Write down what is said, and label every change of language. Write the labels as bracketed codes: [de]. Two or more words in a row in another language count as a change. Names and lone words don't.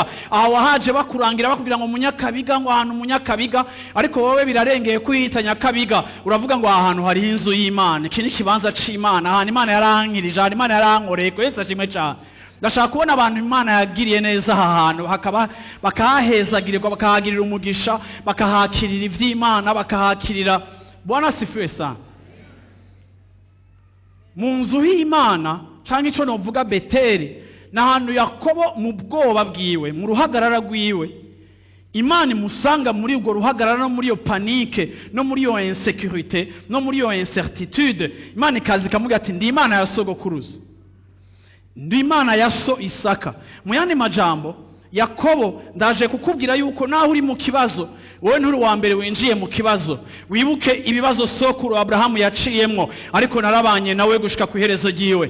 [rn] Aha wahaje bakurangira bakubwira ngo Munyakabiga, ngo ahantu Munyakabiga, ariko wowe birarengeye kuhita Nyakabiga uravuga ngo ahantu hari inzu y'Imana, iki ni kibanza c'Imana, ahantu Imana yarankirije, ahantu Imana yarankoreye. Yesu ashimwe cyane. Ndashaka kubona abantu Imana yagiriye neza aha hantu hakaba bakahahezagirirwa, bakahagirira umugisha, bakahakirira ivy'Imana, bakahakirira. [sw] Bwana sifiwe sana. [rn] Mu nzu y'Imana canke ico novuga Beteli n'ahantu Yakobo mu bwoba bwiwe, mu ruhagarara rwiwe, Imana imusanga muri ubwo ruhagarara no muri iyo panike no muri iyo insécurité no muri iyo incertitude. Imana ikazi ikamubwira ati ndi Imana ya sogokuruza, ndi Imana ya so Isaka. Mu yandi majambo, Yakobo ndaje kukubwira yuko naho uri mu kibazo, wowe nturi wa mbere winjiye mu kibazo. Wibuke ibibazo sokuru Abrahamu yaciyemwo ariko narabanye nawe gushika ku iherezo giwe.